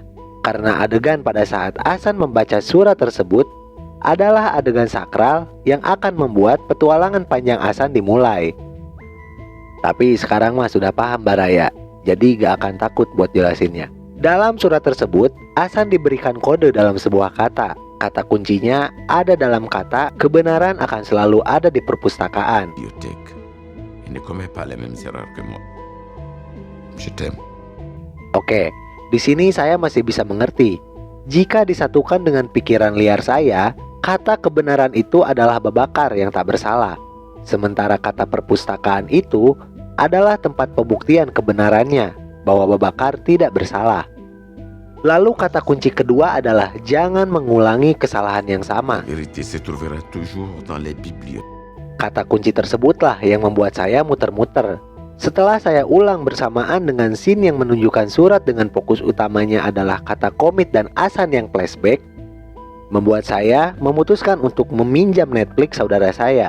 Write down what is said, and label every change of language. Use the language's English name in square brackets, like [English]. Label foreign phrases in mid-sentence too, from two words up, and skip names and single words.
[Indonesian] Karena adegan pada saat Hasan membaca surat tersebut adalah adegan sakral yang akan membuat petualangan panjang Hasan dimulai. Tapi sekarang mah sudah paham Baraya, jadi gak akan takut buat jelasinnya. Dalam surat tersebut, Hasan diberikan kode dalam sebuah kata. Kata kuncinya ada dalam kata kebenaran akan selalu ada di perpustakaan. [French] Bibliothèque. Il ne commet pas les mêmes erreurs que moi. Je t'aime. [Indonesian] Oke, di sini saya masih bisa mengerti. Jika disatukan dengan pikiran liar saya, kata kebenaran itu adalah Babakar yang tak bersalah. Sementara kata perpustakaan itu adalah tempat pembuktian kebenarannya bahwa Babakar tidak bersalah. Lalu kata kunci kedua adalah jangan mengulangi kesalahan yang sama. [French] La vérité se trouvera toujours dans les bibliothèques. [Indonesian] Kata kunci tersebutlah yang membuat saya muter-muter. Setelah saya ulang bersamaan dengan scene yang menunjukkan surat dengan fokus utamanya adalah kata komit dan Hasan yang flashback, membuat saya memutuskan untuk meminjam Netflix saudara saya.